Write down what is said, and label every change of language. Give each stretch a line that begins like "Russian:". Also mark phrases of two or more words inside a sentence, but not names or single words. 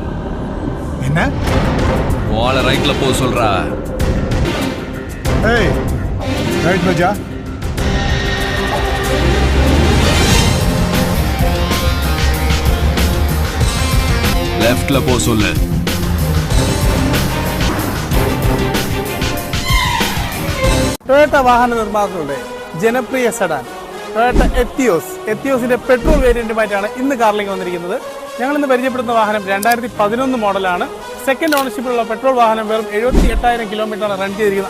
Tamil: என்ன? வாழ ரைட்ல போ சொல்றா. ஏய், ரைட்ல जा. ലെഫ്റ്റ്ல போ சொல்லு.
Malayalam: ടൊയോട്ട വാഹന നിർമ്മാതാക്കളുടെ ജനപ്രിയ സെഡാൻ ടൊയോട്ട എത്തിയോസിന്റെ പെട്രോൾ വേരിയന്റുമായിട്ടാണ് ഇന്ന് കാറിലേക്ക് വന്നിരിക്കുന്നത്. ഞങ്ങൾ ഇന്ന് പരിചയപ്പെടുന്ന വാഹനം 2011 മോഡലാണ്. സെക്കൻഡ് ഓണർഷിപ്പിലുള്ള പെട്രോൾ വാഹനം വെറും 78,000 കിലോമീറ്ററാണ് റൺ ചെയ്തിരിക്കുന്നത്.